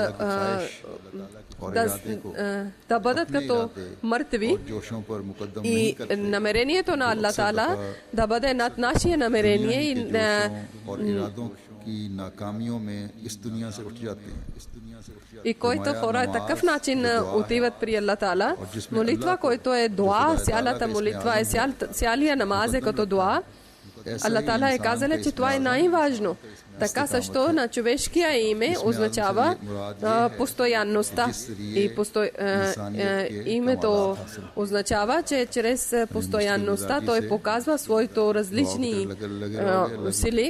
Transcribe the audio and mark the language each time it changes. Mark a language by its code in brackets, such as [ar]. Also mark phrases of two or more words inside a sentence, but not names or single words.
[bg] да бъдат като мъртви и намерението на Аллах Таала да бъде над нашия намерение и който хора е такъв начин отиват при Аллах Таала. Молитва, който е дуа, цялата молитва е цялия намаз е като дуа. Аллах Таала е казал, че това е най-важно. Така също на човешкия име означава постоянността. И името означава, че чрез постоянността той показва своите различни сили.